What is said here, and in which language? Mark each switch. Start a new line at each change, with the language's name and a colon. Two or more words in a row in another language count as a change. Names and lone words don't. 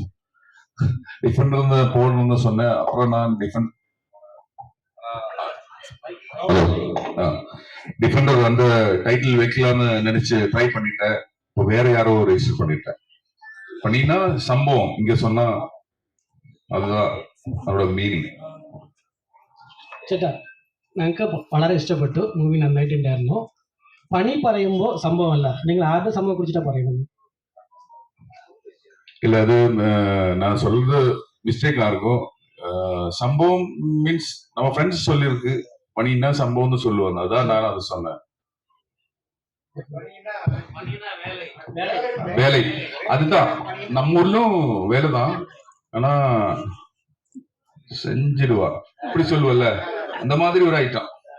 Tamil: டிஃபெண்டர் போடணும்னு சொன்னேன். அப்புறம் நான் டிஃபெண்டர் டைட்டில் வைக்கலாம்னு நினைச்சு ட்ரை பண்ணிட்டேன். இப்போ வேற யாரோ ரெஜிஸ்டர் பண்ணினா சம்பவம் இங்க சொன்னா அதுதான்
Malayalam: അവരുടെ മീനിങ്. ചേട്ടാ, ഞങ്ങൾക്ക് വളരെ ഇഷ്ടപ്പെട്ടു മൂവി, നന്നായിട്ടുണ്ടായിരുന്നു. പണി പറയുമ്പോൾ സംഭവമല്ല, നിങ്ങൾ ആരുടെ സംഭവം കുറിച്ചിട്ടാണ് പറയുന്നത്?
Tamil: இல்ல அது நான் சொல்றது மிஸ்டேக்கா இருக்கும். சம்பவம் மீன்ஸ் நம்ம ஃப்ரெண்ட்ஸ் சொல்லியிருக்கு, மணின்னா சம்பவம்னு சொல்லுவாங்க, அதான் நான் அதை சொன்னேன். வேலை அதுதான் நம்ம ஊர்லும் வேலைதான், ஆனா செஞ்சிடுவா இப்படி சொல்லுவல்ல, அந்த மாதிரி ஒரு ஐட்டம்.